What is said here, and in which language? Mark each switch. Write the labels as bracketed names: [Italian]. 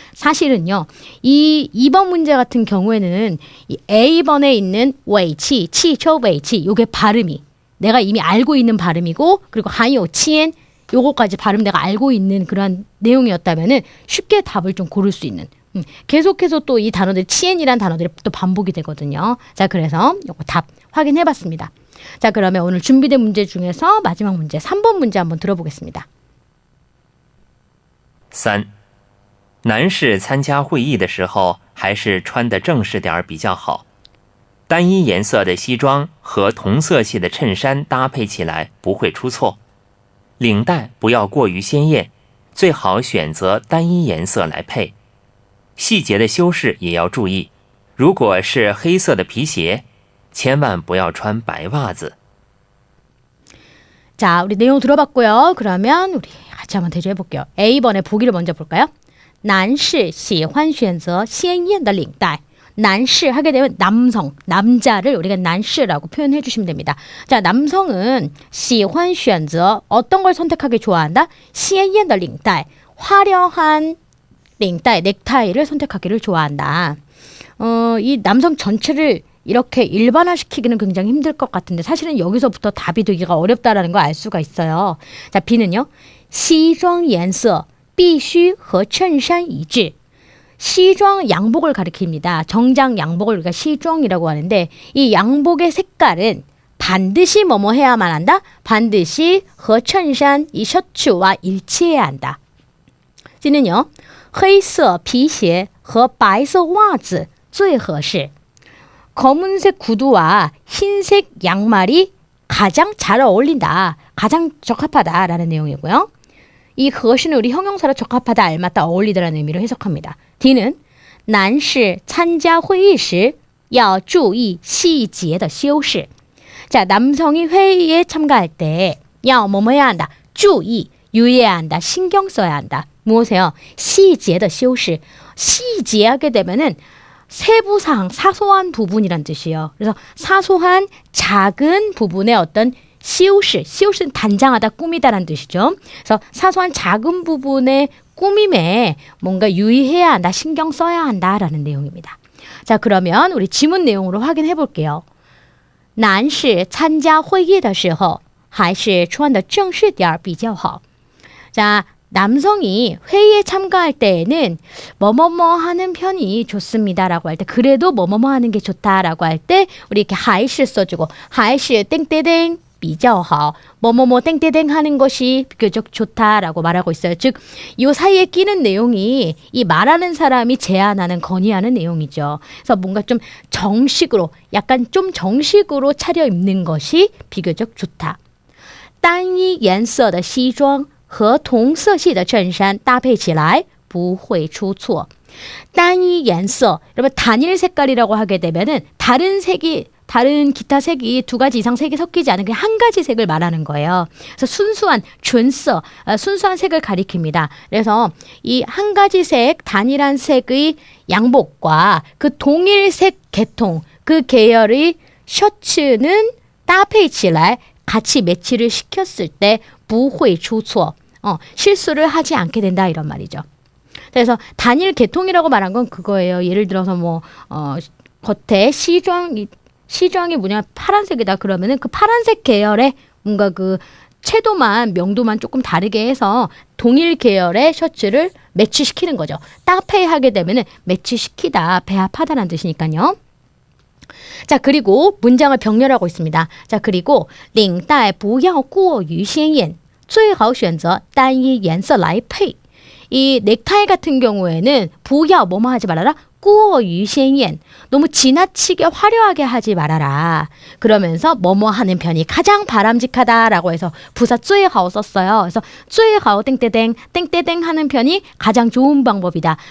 [Korean] 사실은요, 이 2번 문제 같은 경우에는 이 A번에 있는 尾气, 汽车尾气, 요게 발음이 내가 이미 알고 있는 발음이고, 그리고 [Chinese] 含有铅 [Korean] 요거까지 발음 내가 알고 있는 그런 내용이었다면은 쉽게 답을 좀 고를 수 있는. 계속해서 또 이 단어들, 치엔이란 단어들이 또 반복이 되거든요. 자, 그래서 요거 답 확인해 봤습니다. 자, 그러면 오늘 준비된 문제 중에서 마지막 문제, 3번 문제 한번 들어보겠습니다. 3. [Chinese] 男士参加会议的时候还是穿得正式点儿比较好。单一颜色的西装和同色系的衬衫搭配起来不会出错。领带不要过于鲜艳，最好选择单一颜色来配。细节的修饰也要注意，如果是黑色的皮鞋，千万不要穿白袜子。 [Korean] 자, 우리 내용 들어봤고요. 그러면 우리 같이 한번 대조해 볼게요. A번에 보기를 먼저 볼까요? [Chinese] 男士喜欢选择鲜艳的领带. [Korean] 男士 하게 되면 남성, 남자를 우리가 男士라고 표현해 주시면 됩니다. 자, 남성은 [Chinese] 喜欢选择 [Korean] 어떤 걸 선택하기 좋아한다? [Chinese] 鲜艳的领带, [Korean] 화려한 링따이, 넥타이를 선택하기를 좋아한다. 이 남성 전체를 이렇게 일반화시키기는 굉장히 힘들 것 같은데 사실은 여기서부터 답이 되기가 어렵다라는 걸 알 수가 있어요. 자, B는요. [Chinese] 西装颜色必须和衬衫一致. [Korean] 시装양복을 가리킵니다. 정장 양복을 우리가 시装이라고 하는데 이 양복의 색깔은 반드시 뭐뭐 해야만 한다. 반드시 [Chinese] 和衬衫 [Korean] 이 셔츠와 일치해야 한다. C는요. [Chinese] 黑色皮鞋和白色袜子最合适. [Korean] 검은색 구두와 흰색 양말이 가장 잘 어울린다. 가장 적합하다라는 내용이고요. 이 合适는 우리 형용사로 적합하다, 알맞다, 어울리다라는 의미로 해석합니다. D는 [Chinese] 男士参加会议时要注意细节的修饰. [Korean] 자, 남성이 회의에 참가할 때 야, 뭐뭐 해야 한다. 注意, 유의해야 한다. 신경 써야 한다. 무엇이에요? [Chinese] 细节的修饰. [Korean] 细节하게 되면은 세부사항, 사소한 부분이란 뜻이에요. 그래서 사소한 작은 부분의 어떤 시우시, 시우시는 단장하다, 꾸미다라는 뜻이죠. 그래서 사소한 작은 부분의 꾸밈에 뭔가 유의해야 한다, 신경 써야 한다라는 내용입니다. 자, 그러면 우리 지문 내용으로 확인해 볼게요. [Chinese] 男士参加会议的时候还是穿得正式点比较好. [Korean] 자, 남성이 회의에 참가할 때에는 뭐뭐뭐 하는 편이 좋습니다라고 할 때, 그래도 뭐뭐뭐 하는 게 좋다라고 할 때 우리 이렇게 还是 써주고 还是 땡땡땡 比较好, 뭐뭐뭐 땡땡땡 하는 것이 비교적 좋다라고 말하고 있어요. 즉, 이 사이에 끼는 내용이 이 말하는 사람이 제안하는, 건의하는 내용이죠. 그래서 뭔가 좀 정식으로, 약간 좀 정식으로 차려입는 것이 비교적 좋다. [Chinese] 单一颜色的西装和同色系的衬衫搭配起来不会出错. [Korean] 单一颜色, 여러분 단일 색깔이라고 하게 되면은 다른 기타 색이 두 가지 이상 색이 섞이지 않은 그 한 가지 색을 말하는 거예요. 그래서 순수한 준서, 순수한 색을 가리킵니다. 그래서 이 한 가지 색, 단일한 색의 양복과 그 동일색 계통, 그 계열의 셔츠는 [Chinese] 搭配起来 [Korean] 같이 매치를 시켰을 때 [Chinese] 不会出错. [Korean] 실수를 하지 않게 된다 이런 말이죠. 그래서 단일 계통이라고 말한 건 그거예요. 예를 들어서 뭐 겉에 시장이 뭐냐 파란색이다 그러면은 그 파란색 계열의 뭔가 그 채도만 명도만 조금 다르게 해서 동일 계열의 셔츠를 매치시키는 거죠. 따페이하게 되면은 매치시키다, 배합하다라는 뜻이니까요. 자, 그리고 문장을 병렬하고 있습니다. 자, 그리고 [Chinese] 领带不要过于鲜艳最好选择单一颜色来配. [Korean] 이 넥타이 같은 경우에는 不要 뭐뭐 하지 말아라. [Chinese] 过于鲜艳. [Korean] 너무 지나치게 화려하게 하지 말아라. 그러면서 뭐뭐 하는 편이 가장 바람직하다라고 해서 부사 最好 썼어요. 그래서 最好 땡땡땡 땡땡땡 하는 편이 가장 좋은 방법이다.